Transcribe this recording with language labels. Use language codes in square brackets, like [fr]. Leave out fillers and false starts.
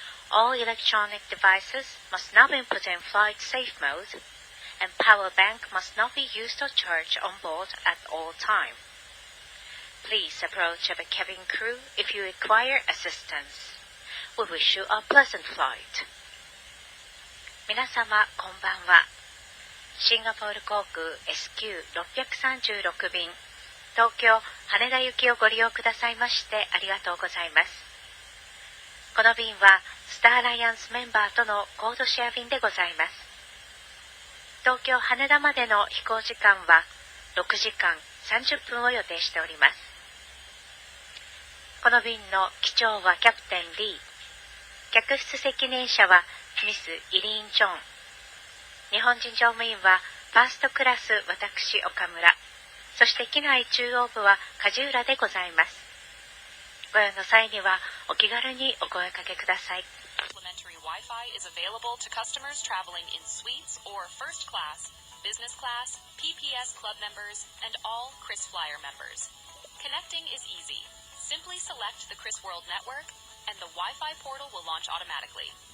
[en] All electronic devices must not be put in flight safe mode, and power bank must not be used or charged on board at all time. Please approach the cabin crew if you require assistance. We wish you a pleasant flight. [ja] 皆様こんばんは。シンガポール航空 SQ636 便東京羽田行きをご利用くださいましてありがとうございます。この便はスターアライアンスメンバーとのコードシェア便でございます。東京羽田までの飛行時間は6時間30分を予定しております。この便の機長はキャプテンリー、客室責任者はミス・イリーン・ジョン、日本人乗務員はファーストクラス私岡村、そして機内中央部は梶浦でございます。ご用の際にはお気軽にお声かけください。 [en] Complimentary Wi-Fi is available to customers traveling in suites or first class, business class, PPS club members, and all KrisFlyer members. Connecting is easy. Simply select the Kris World network, and the Wi-Fi portal will launch automatically.